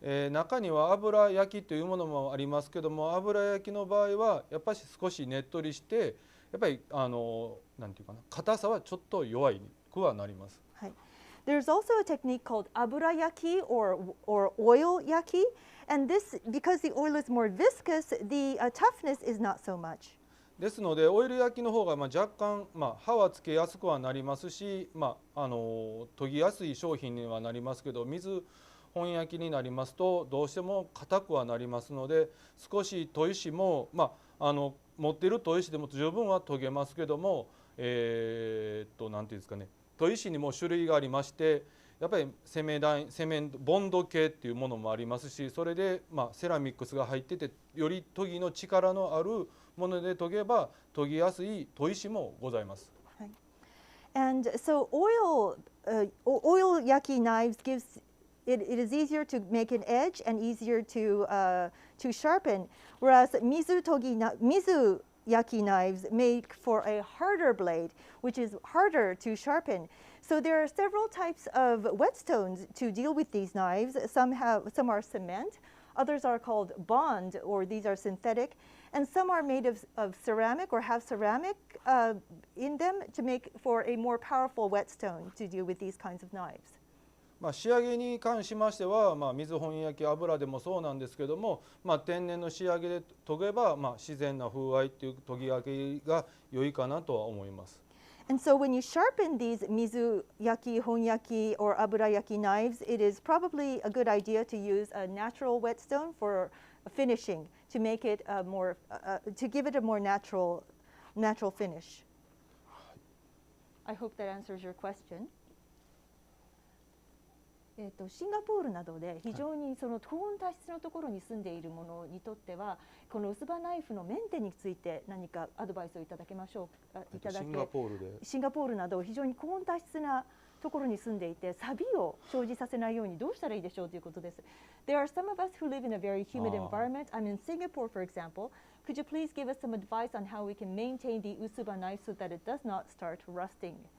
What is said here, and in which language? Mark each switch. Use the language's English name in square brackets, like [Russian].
[Japanese] 中には油焼きというものもありますけども、油焼きの場合はやっぱり少しねっとりして、やっぱりなんていうかな、硬さはちょっと弱くはなります。はい。 [English] There's also a technique called aburayaki or oil yaki, and this, because the oil is more viscous, the toughness is not so much. [Japanese] ですのでオイル焼きの方が若干、刃はつけやすくはなりますし、研ぎやすい商品にはなりますけど、水本焼きになりますとどうしても硬くはなりますので、少し砥石も、持っている砥石でも十分は研げますけども、なんていうんですかね、砥石にも種類がありまして、やっぱりボンド系っていうものもありますし、それで、セラミックスが入ってて、より研ぎの力のあるもので研げば研ぎやすい砥石もございます。はい。 [English] And so oil yaki knives gives it is easier to make an edge and easier to sharpen, whereas mizu yaki knives make for a harder blade, which is harder to sharpen. So there are several types of whetstones to deal with these knives. Some are cement, others are called bond, or these are synthetic, and some are made of ceramic or have ceramic in them to make for a more powerful whetstone to deal with these kinds of knives. [Japanese] 仕上げに関しましては、水本焼き油でもそうなんですけども、天然の仕上げで研げば、自然な風合いっていう研ぎ上げが良いかなとは思います。 [English] And so when you sharpen these mizu yaki, honyaki, or aburayaki knives, it is probably a good idea to use a natural whetstone for finishing to make it to give it a more natural finish. I hope that answers your question. [Japanese] シンガポールなどで非常にその高温多湿のところに住んでいる者にとっては、この薄刃ナイフのメンテについて何かアドバイスをいただけましょうか。シンガポールなど非常に高温多湿なところに住んでいて、錆を生じさせないようにどうしたらいいでしょうということです。 [English] There are some of us who live in a very humid environment. I'm in Singapore, for example. Could you please give us some advice on how we can maintain the usaba knife so that it does not start rusting?